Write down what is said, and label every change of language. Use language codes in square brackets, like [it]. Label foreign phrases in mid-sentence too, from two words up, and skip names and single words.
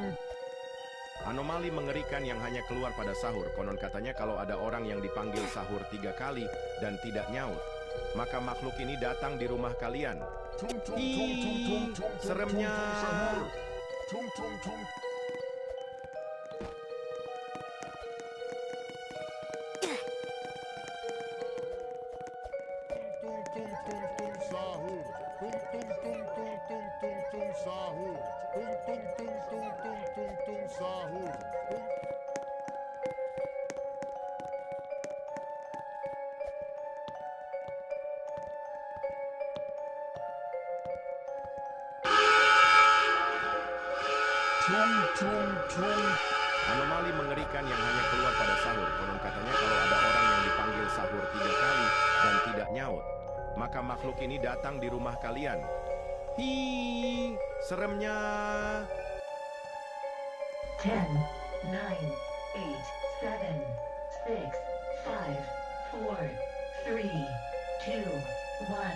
[id] Anomali mengerikan yang hanya keluar pada sahur. Konon katanya kalau ada orang yang dipanggil sahur 3 kali dan tidak nyaut, maka makhluk ini datang di rumah kalian. Tung tung tung tung tung tung. Seremnya. Sahur. Tung tung tung. Tung tung tung tung sahur. Tung tung tung tung tung tung tung sahur. Tung tung tung tung tung tung tung sahur. Tung tung tung tung. Anomali mengerikan yang hanya keluar pada sahur. Konon katanya kalau ada orang yang dipanggil sahur 3 kali dan tidak nyaut, maka makhluk ini datang di rumah kalian. Hi, seremnya. 10, 9, 8, 7, 6, 5, 4, 3, 2, 1.